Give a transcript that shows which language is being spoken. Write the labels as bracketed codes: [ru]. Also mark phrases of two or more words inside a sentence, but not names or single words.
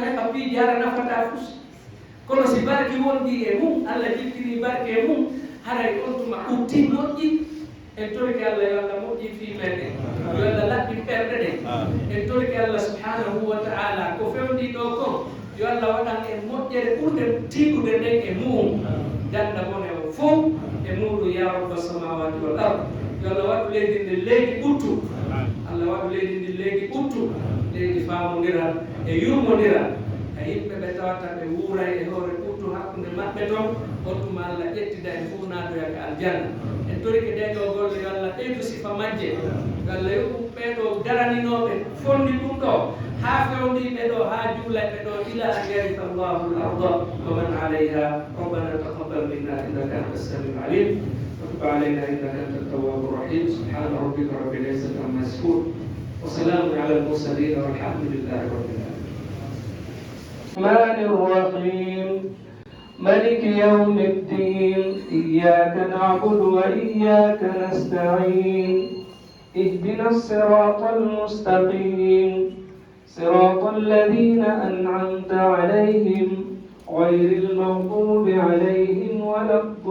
[ff] heɓa piiji hara nafata fus kono si barki wondi e mum Allah jippini barke e mum haray on tuma utti moƴƴi en toriki Allah yo Allah moƴƴi fi meɗen yo Allah laɓɓi ɓerɗe ɗen en toriki Allah [ar] سبحانه وتعالى [ff] ko fewndi ɗo kon yo Allah waɗan en moƴƴere ɓurde tiiɗude nden e mum danda mone o fof e muɗum [ar] يا رب السماوات والأرض [ff] yo Allah waɗu leydi ndi leydi ɓuttu Allah waɗu leydi ndi leydi ɓuttu leydi famodiral e yurmodiral ka yimɓe ɓe tawata ɓe wuuray e hoore ɓuttu hakkunde maɓɓe toon on tuma Allah ƴettida en fof naadoya ka aljanna en torike ɗe ɗo golle yo Allah ɓeydu sifa majje yo Allah yoɓu ɓeɗo daraninoɓe fondi ɗum ɗo ha fewndi ɓeɗo ha juula ɓeɗo [ar] إلى أن يرث الله الأرض ومن عليها ربنا تقبل منا إنك أنت السميع العليم وتب علينا انك انت التواب الرحيم سبحان ربك رب العزه عما يصفون وسلام على المرسلين والحمد لله رب العالمين. الرحمن الرحيم ملك يوم الدين إياك نعبد وإياك نستعين اهدنا الصراط المستقيم صراط الذين أنعمت عليهم غير المغضوب عليهم ولا